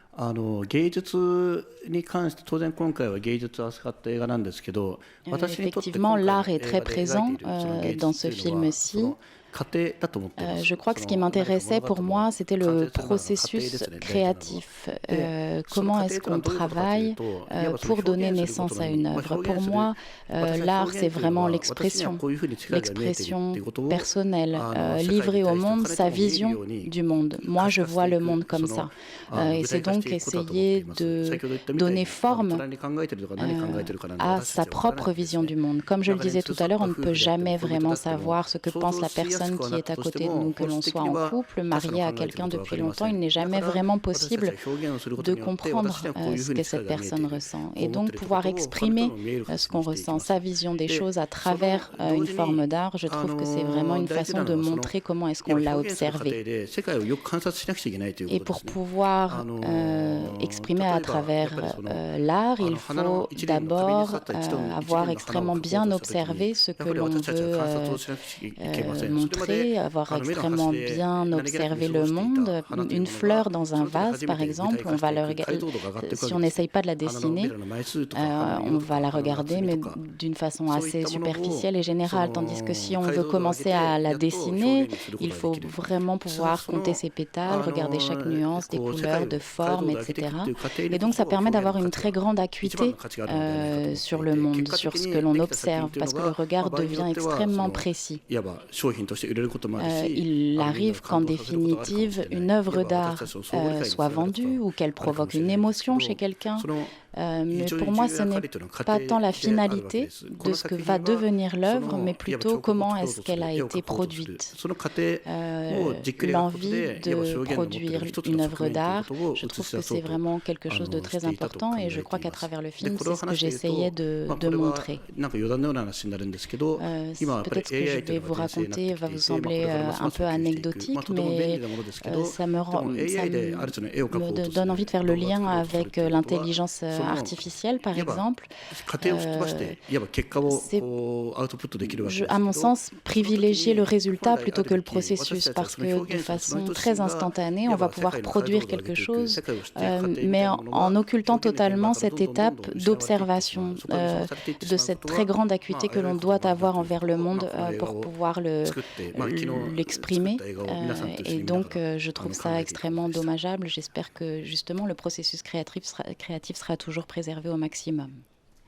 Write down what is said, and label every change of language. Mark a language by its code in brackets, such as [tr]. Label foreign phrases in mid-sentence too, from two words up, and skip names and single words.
[ja] 芸術に関して当然今回は芸術を扱った映画なんですけど、私にとって今 [fr] Effectivement, [ja] 回の [fr] l'art est [ja] 映 [fr] très [ja] 画で描い [fr] présent [ja] ているその芸 [fr] dans [ja] 術 [fr] ce [ja] というのは [fr] film-ci. [ja] 過程だと思っていま [fr] Je [ja] す。 [fr] crois que ce qui [ja] 何か物 [fr] m'intéressait pour [ja] 語 [fr] moi, [ja] の [fr] c'était [ja] 完 [fr] le [ja] 成するまでの過程です [fr] processus [ja] よね、大事なのは。 [fr] créatif. [ja] で、その [fr] Comment [ja] 過 [fr] est-ce [ja] 程というのは [fr] qu'on [ja] どういうことかという [fr] travaille [ja] と、いわばその [fr] pour donner [ja] 表現すること [fr] naissance à [ja] に、 [fr] une œuvre. [ja] 表 [fr] Pour [ja] 現する、 [fr] moi, [ja] 私は [fr] l'art, [ja] 表 [fr] c'est [ja] 現というの [fr] vraiment [ja] は、私には [fr] l'expression, [ja] こういうふうに世界が見えているっていう [fr] l'expression [ja] ことを、 [fr] personnelle, [ja] 世界に [fr] livrée [ja] 対 [fr] au [ja] して [fr] monde [ja] 彼 [fr] sa [ja] とも見えるよ [fr] vision [ja] うに [fr] du monde. [ja] 可 [fr] Moi, [ja] 視 [fr] je [ja] 化し [fr] vois [ja] てい [fr] le monde [ja] く、 [fr] comme [ja] そ [fr] ça. [ja] の [fr] Et [ja] 具 [fr] c'est [ja] 体化し [fr] donc [ja] ていくことだと思ってい [fr] essayer [ja] ます。先 [fr] de [ja] ほど言ったみたい [fr] donner [ja] に、 [fr] forme [ja] 何考えてるとか何考えてるかなんて [fr] à [ja] 私た [fr] sa [ja] ちは分からない [fr] propre [ja] んです [fr] vision [ja] ね。 [fr] du monde. Comme je le [ja] 中に [fr] disais [ja] 通 [fr] tout à [ja] そっ [fr] l'heure, [ja] た [fr] on ne [ja] 夫 [fr] peut [ja] 婦であっても [fr] jamais [ja] 恋人 [fr] vraiment [ja] だっても [fr] savoir ce que [ja] 想 [fr] pense [ja] 像 [fr] la [ja] しやす [fr] personne [ja] くは [fr] qui [ja] なっ [fr] est [ja] た [fr] à [ja] として [fr] côté de [ja] も [fr] nous, que [ja] 本 [fr] l'on [ja] 質的 [fr] soit [ja] に [fr] en [ja] は [fr] couple, [ja] 他者 [fr] marié [ja] の [fr] à [ja] 考えてる [fr] quelqu'un [ja] ことは分か [fr] depuis [ja] りま [fr] longtemps, [ja] せ [fr] il [ja] ん。 [fr] n'est [ja] だ [fr] jamais [ja] から [fr] vraiment [ja] 私たち [fr] possible [ja] は表現をすること [fr] de [ja] によって [fr] comprendre [ja] 私にはこういうふ [fr] ce [ja] うに [fr] qu'est [ja] 世界 [fr] cette [ja] が見えてい [fr] personne [ja] る、 [fr] ressent. [ja] こ [fr] Et [ja] う思って [fr] donc [ja] いるというこ [fr] pouvoir [ja] とを他の人に [fr] exprimer [ja] も見える [fr] ce [ja] 形 [fr] qu'on [ja] にしていき [fr] ressent, [ja] ます。 [fr] sa vision des [ja] で、 [fr] choses à [ja] その [fr] travers [ja] 同 [fr] une [ja] 時 [fr] forme [ja] に [fr] d'art, je trouve que c'est vraiment une [ja] 大事 [fr] façon [ja] な [fr] de [ja] のはその [fr] montrer comment est-ce [ja] い [fr] qu'on [ja] わば [fr] l'a [ja] 表現する過程 [fr] observé. [ja] で世界をよく観察しなくちゃいけないというこ [fr] Et [ja] とで [fr] pour [ja] すね。 [fr] pouvoir [ja] 例 [fr] exprimer [ja] え [fr] à [ja] ばやっ [fr] travers [ja] ぱりその [fr] l'art, il [ja] 花の [fr] faut [ja] 一輪の壁に刺さ [fr] d'abord [ja] った一度の一 [fr] avoir [ja] 輪の花を [fr] extrêmement [ja] 描こう [fr] bien [ja] としたときに、 [fr] observé ce [ja] や [fr] que [ja] っぱり [fr] l'on [ja] 私たちは [fr] veut [ja] 観察をしなくちゃいけません。それまで [fr] montrer, avoir [ja] 目の端 [fr] extrêmement [ja] で [fr] bien [ja] 何気なく見 [fr] observé [ja] 過ご [fr] le [ja] してい [fr] monde. [ja] た花という [fr] Une [ja] もの [fr] fleur [ja] が [fr] dans [ja] そ [fr] un [ja] の時 [fr] vase, [ja] 初め [fr] par [ja] て具体 [fr] exemple, [ja] 化 [fr] on [ja] し [fr] va [ja] てい [fr] le [ja] く解 [fr] regarder. [ja] 像度が上がっていくわ [fr] Si [ja] け [fr] on [ja] です。 [fr] n'essaye pas de la [ja] 花のび [fr] dessiner, [ja] らの枚数とか花の [fr] on [ja] 色とか [fr] va la [ja] 花の厚 [fr] regarder, [ja] み [fr] mais [ja] とか、 [fr] d'une façon [ja] そういっ [fr] assez [ja] たものを [fr] superficielle et [ja] そ [fr] générale. [ja] の [fr] Tandis que si on [ja] 解 [fr] veut [ja] 像度を上げ [fr] commencer [ja] て [fr] à [ja] や [fr] la [ja] っと表 [fr] dessiner, [ja] 現にするこ [fr] il [ja] とがで [fr] faut [ja] きる。 [fr] vraiment [ja] そ [fr] pouvoir [ja] そ [fr] compter [ja] の [fr] ses pétales, regarder chaque nuance, des [ja] こう世 [fr] couleurs, [ja] 界を [fr] de [ja] 解像 [fr] formes, [ja] 度を上げていくっ [fr] etc. [ja] ていう過程に [fr] Et [ja] こ [fr] donc [ja] そ [fr] ça permet [ja] 表現 [fr] d'avoir [ja] の [fr] une [ja] 価値 [fr] très [ja] が [fr] grande [ja] 一番 [fr] acuité [ja] の価値があるのではないかと思ってい [fr] sur [ja] て、 [fr] le [ja] 結 [fr] monde, [ja] 果 [fr] sur [ja] 的 [fr] ce [ja] に [fr] que l'on [ja] できた作品 [fr] observe, [ja] というの [fr] parce que le [ja] が、 [fr] regard [ja] 場合によっ [fr] devient [ja] てはそ [fr] extrêmement [ja] の [fr] précis. [ja] いわば商品として売れることもあるし、 [fr] Il [ja] みんなを [fr] arrive [ja] 感 [fr] qu'en [ja] 動させることがあるかもし [fr] définitive, [ja] れない。 [fr] une [ja] いわ [fr] œuvre [ja] ば私 [fr] d'art [ja] たちの相互理解につ [fr] soit [ja] ながること [fr] vendue ou [ja] が [fr] qu'elle [ja] あるかも [fr] provoque [ja] しれ [fr] une [ja] ないんですけ [fr] émotion [ja] ど、 [fr] chez quelqu'un. [ja] その [fr] Mais [ja] 非常 [fr] pour [ja] に [fr] moi, [ja] 重 [fr] ce [ja] 要な [fr] n'est [ja] 彼というのは過 [fr] pas [ja] 程 [fr] tant la [ja] であるわけで [fr] finalité [ja] す。こ [fr] de [ja] の [fr] ce que [ja] 作 [fr] va [ja] 品は [fr] devenir [ja] そ [fr] l'œuvre, [ja] の [fr] mais [ja] いわば [fr] plutôt [ja] 彫刻を [fr] comment [ja] 作ろう [fr] est-ce [ja] とする、 [fr] qu'elle a [ja] 絵を [fr] été [ja] 描こうとする、 [fr] produite. [ja] その過程をじっくり描くこと [fr] L'envie [ja] で、いわば [fr] de [ja] 表現の持っている [fr] produire [ja] 一つ [fr] une [ja] の [fr] œuvre [ja] 側面という [fr] d'art, [ja] ことを [fr] je [ja] 映し [fr] trouve [ja] 出 [fr] que [ja] そ [fr] c'est [ja] うと [fr] vraiment quelque chose de [ja] し [fr] très [ja] ていたと考 [fr] important [ja] え [fr] et je [ja] て [fr] crois [ja] い [fr] qu'à [ja] ます。 [fr] travers le [ja] で、 [fr] film, [ja] これ [fr] c'est [ja] を [fr] ce que [ja] 話している [fr] j'essayais [ja] と、 [fr] de [ja] これは [fr] montrer. [ja] なんか余談のような話になるんですけど、今はやっぱり [fr] Peut-être ce que je [ja] AI という [fr] vais [ja] の [fr] vous [ja] が全盛になって [fr] raconter [ja] き [fr] va [ja] てい [fr] vous [ja] て、これ [fr] sembler [ja] からますま [fr] un [ja] す [fr] peu [ja] 普及していく、 [fr] anecdotique, [ja] とても便利 [fr] mais [ja] なものですけど、 [fr] ça [ja] でも AI である種の絵を描こうとす [fr] donne [ja] る、 [fr] envie de faire [ja] 動 [fr] le [ja] 画を [fr] lien [ja] 作ろうとする [fr] avec [ja] ということは、 [fr] l'intelligence [ja] その [fr] artificielle, par [ja] いわば [fr] exemple. [ja] 過程を吹っ飛ばして、いわば結果を [fr] C'est [ja] こうアウトプットできるわけです [fr] à [ja] け [fr] mon [ja] ど、 [fr] sens, [ja] その時 [fr] privilégier le [ja] に本 [fr] résultat [ja] 来あ [fr] plutôt [ja] る [fr] que le [ja] べき私 [fr] processus, [ja] たちは [fr] parce [ja] その [fr] que [ja] 表 [fr] de [ja] 現者のその [fr] façon [ja] 人自 [fr] très [ja] 身が [fr] instantanée, [ja] い [fr] on [ja] わ [fr] va [ja] ば世 [fr] pouvoir [ja] 界の解像 [fr] produire [ja] 度を上げ [fr] quelque [ja] ていく、 [fr] chose, [ja] 世界を知っていく過程みたい [fr] mais [ja] な [fr] en, [ja] もの [fr] en [ja] が [fr] occultant [ja] 表現の現場 [fr] totalement [ja] からど [fr] cette [ja] んどんどん [fr] étape [ja] どん失われていってしま [fr] d'observation, [ja] う、そこが見過ごされていって [fr] de [ja] しまうこ [fr] cette [ja] と [fr] très [ja] は、 [fr] grande [ja] ま [fr] acuité [ja] あ、 [fr] que [ja] 得られ [fr] l'on [ja] ることも [fr] doit [ja] あるな [fr] avoir [ja] というこ [fr] envers [ja] と [fr] le [ja] を、ま [fr] monde [ja] あ、この映画 [fr] pour [ja] を [fr] pouvoir [ja] 作って、まあ、昨日作っ [fr] l'exprimer. [ja] た映画を皆さんと一緒 [fr] Et [ja] に見なが [fr] donc, [ja] ら [fr] je trouve [ja] 考 [fr] ça [ja] えていくこと [fr] extrêmement [ja] でした。 [fr] dommageable. J'espère que justement le processus créatif sera toujours préservé au maximum.